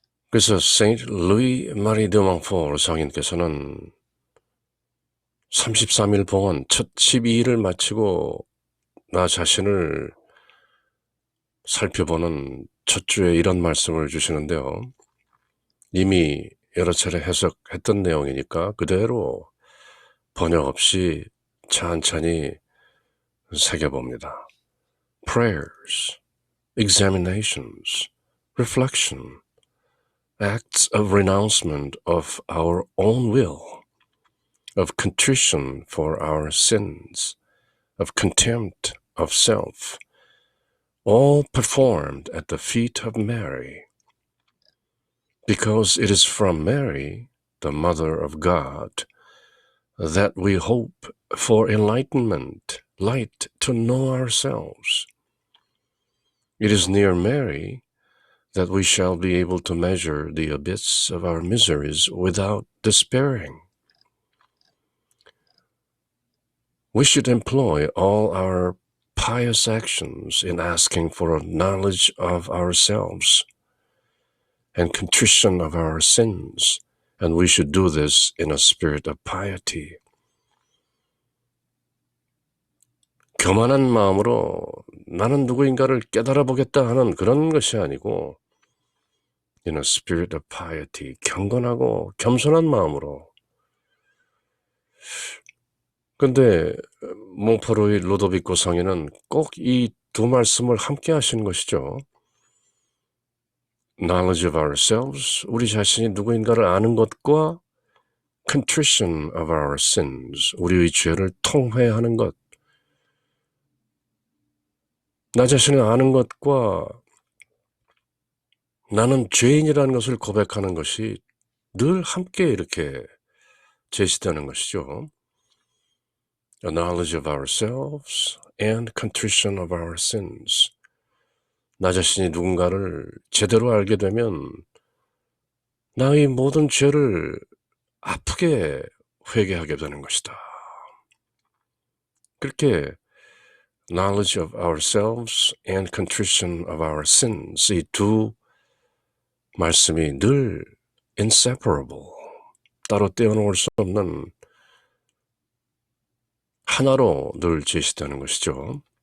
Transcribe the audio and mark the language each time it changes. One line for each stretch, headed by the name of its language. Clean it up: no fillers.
Korean: 그래서 세인트 루이 마리 드 몽포르 성인께서는 33일 봉헌 첫 12일을 마치고 나 자신을 살펴보는 첫 주에 이런 말씀을 주시는데요. 이미 여러 차례 해석했던 내용이니까 그대로 번역 없이 찬찬히 새겨봅니다.
English: Prayers, examinations, reflection, acts of renouncement of our own will, of contrition for our sins, of contempt of self, all performed at the feet of Mary, because it is from Mary, the Mother of God, that we hope for enlightenment, light to know ourselves. It is near Mary that we shall be able to measure the abyss of our miseries without despairing. We should employ all our pious actions in asking for a knowledge of ourselves and contrition of our sins, and we should do this in a spirit of piety.
Korean: 교만한 마음으로 나는 누구인가를 깨달아 보겠다 하는 그런 것이 아니고
English: in a spirit of piety,
Korean: 경건하고 겸손한 마음으로. 근데 몽포르의 루도비코 성인은 꼭 이 두 말씀을 함께 하시는 것이죠.
English: knowledge of ourselves,
Korean: 우리 자신이 누구인가를 아는 것과
English: contrition of our sins,
Korean: 우리의 죄를 통회하는 것. 나 자신을 아는 것과 나는 죄인이라는 것을 고백하는 것이 늘 함께 이렇게 제시되는 것이죠.
English: A knowledge of ourselves and contrition of our sins.
Korean: 나 자신이 누군가를 제대로 알게 되면 나의 모든 죄를 아프게 회개하게 되는 것이다. 그렇게
English: knowledge of ourselves and contrition of our sins,
Korean: 이 두 말씀이 늘 inseparable, 따로 떼어놓을 수 없는 하나로 늘 제시되는 것이죠.